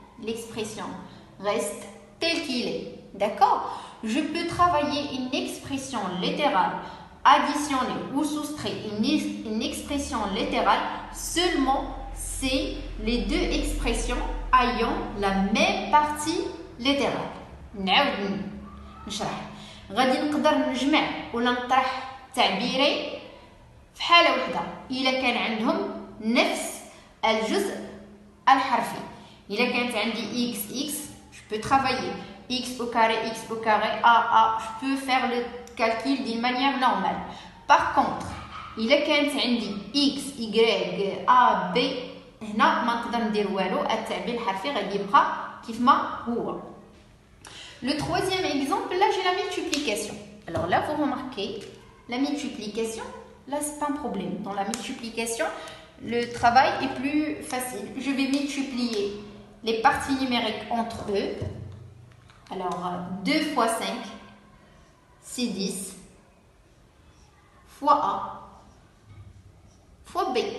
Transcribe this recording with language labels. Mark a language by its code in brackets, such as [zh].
[fr] l'expression reste tel qu'il est. D'accord? Je peux travailler une expression littérale, additionner ou soustraire une expression littérale seulement si les deux expressions ayant la même partie littérale. [ar] نعاود نشرح. غادي نقدر نجمع ولا نطرح تعبيرين في حالة واحدة إذا كان عندهم نفس الجزء الحرفي. إذا كانت عندي [fr] x je peux travailler x au carré, a, je peux faire le calcul d'une manière normale. Par contre, [ar] إذا كانت عندي x, y, a, b هنا ما نقدر ندير والو التعبير الحرفي غادي يبقى كيف ما هو. [fr] Le troisième exemple, là j'ai la multiplication. Alors là vous remarquez, la multiplication, là c'est pas un problème. Dans la multiplication, le travail est plus facile. Je vais multiplier les parties numériques entre eux. Alors 2 fois 5, c'est 10, fois A, fois B.